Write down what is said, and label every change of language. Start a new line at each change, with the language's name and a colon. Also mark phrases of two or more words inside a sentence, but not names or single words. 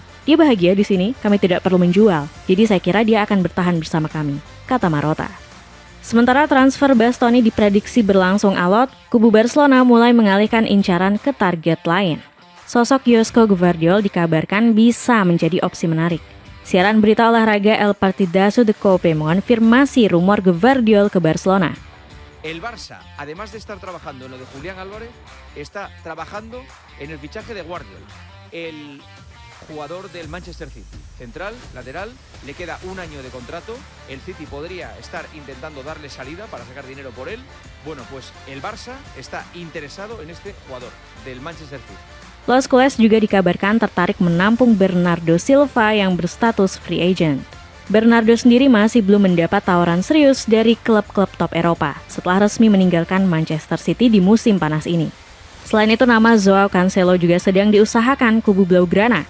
Indonesian: Dia bahagia di sini, kami tidak perlu menjual, jadi saya kira dia akan bertahan bersama kami, kata Marotta. Sementara transfer Bastoni diprediksi berlangsung alot, kubu Barcelona mulai mengalihkan incaran ke target lain. Sosok Josko Gvardiol dikabarkan bisa menjadi opsi menarik. Siaran berita olahraga El Partidazo de Cope mengonfirmasi rumor Gvardiol ke Barcelona.
Spanish: El Barça, además de estar trabajando en lo de Julián Álvarez, está trabajando en el fichaje de Gvardiol, el jugador del Manchester City. Central, lateral, le queda un año de contrato, el City podría estar intentando darle salida para sacar dinero por él. Bueno, pues el Barça está interesado en este jugador del Manchester City.
Indonesian: Los Culés juga dikabarkan tertarik menampung Bernardo Silva yang berstatus
English: free agent.
Indonesian: Bernardo sendiri masih belum mendapat tawaran serius dari klub-klub top Eropa setelah resmi meninggalkan Manchester City di musim panas ini. Selain itu nama Joao Cancelo juga sedang diusahakan kubu Blaugrana.